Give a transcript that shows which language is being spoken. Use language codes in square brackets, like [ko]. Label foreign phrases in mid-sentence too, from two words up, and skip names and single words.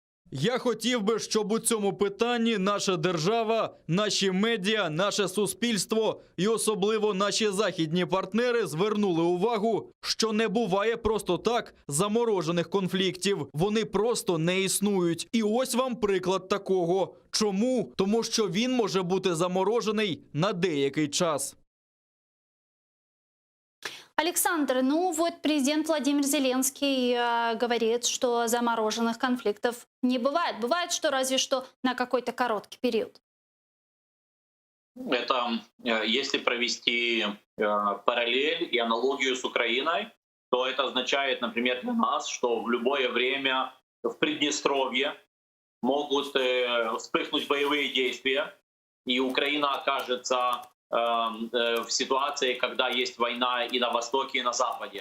[uk] Я хотів би, щоб у цьому питанні наша держава, наші медіа, наше суспільство і особливо наші західні партнери звернули увагу, що не буває просто так заморожених конфліктів. Вони просто не існують. І ось вам приклад такого. Чому? Тому що він може бути заморожений на деякий час. [ru] Александр, ну вот президент Владимир Зеленский говорит, что замороженных конфликтов не бывает. Бывает, что разве что на какой-то короткий период. Это, если провести параллель и аналогию с Украиной, то это означает, например, для нас, что в любое время в Приднестровье могут вспыхнуть боевые действия, и Украина окажется в ситуации, когда есть война и на Востоке, и на Западе.